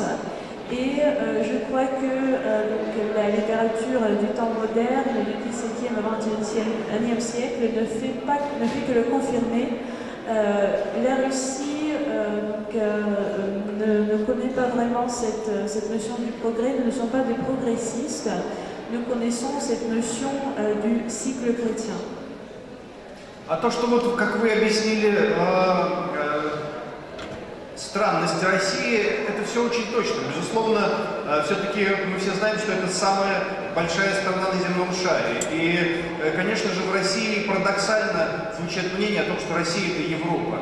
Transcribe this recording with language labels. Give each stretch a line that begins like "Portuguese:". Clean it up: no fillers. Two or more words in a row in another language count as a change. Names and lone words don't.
French: Et je crois que donc, la littérature du temps moderne, du XVIIe au XXIe siècle, ne fait que le confirmer. La Russie ne connaît pas vraiment cette notion du progrès, nous ne sommes pas des progressistes, nous connaissons cette notion du cycle chrétien.
Russian: А то, что вот, как вы объяснили, странности России, это все очень точно. Безусловно, все-таки мы все знаем, что это самая большая страна на земном шаре. И, конечно же, в России парадоксально звучит мнение о том, что Россия — это Европа.